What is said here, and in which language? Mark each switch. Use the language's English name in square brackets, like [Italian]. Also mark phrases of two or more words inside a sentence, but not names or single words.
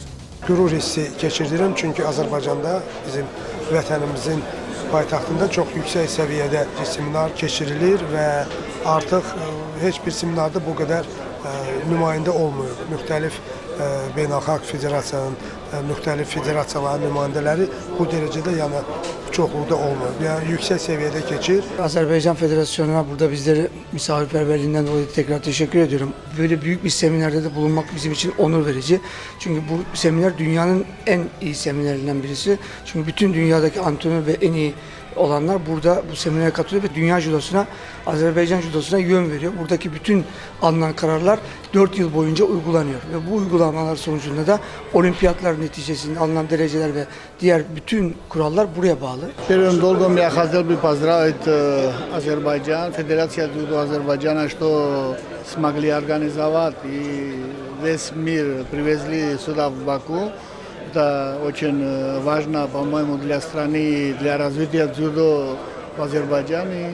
[Azerbaijani] Qürur hissi keçirdirəm çünki Azərbaycanda bizim vətənimizin paytaxtında çox yüksək səviyyədə seminar keçirilir və artıq heç bir seminarda bu qədər nümayəndə olmuyor. Müxtəlif beynəlxalq federasiyanın, müxtəlif federasiyaların nümayəndələri bu dərəcədə çoxluqda olmuyor. Yəni yüksək səviyyədə keçir. [Turkish] Azerbaycan Federasyonu'na burada bizleri misafirperverliğinden dolayı tekrar teşekkür ediyorum. Böyle büyük bir seminerde de bulunmak bizim için onur verici. Çünkü bu seminer dünyanın en iyi seminerlerinden birisi. Çünkü bütün dünyadaki antrenör ve en iyi olanlar burada bu seminere katılıyor ve dünya judosuna, Azerbaycan judosuna yön veriyor. Buradaki bütün alınan kararlar 4 yıl boyunca uygulanıyor ve bu uygulamalar sonucunda da olimpiyatlar neticesinde alınan dereceler ve diğer bütün kurallar buraya bağlı. [Russian] Первым долгом я хотел бы поздравить Азербайджан, Федерация дзюдо Азербайджана, что смогли организовать и весь мир привезли сюда в Баку. Это очень важно, по-моему, для страны, для развития дзюдо в Азербайджане.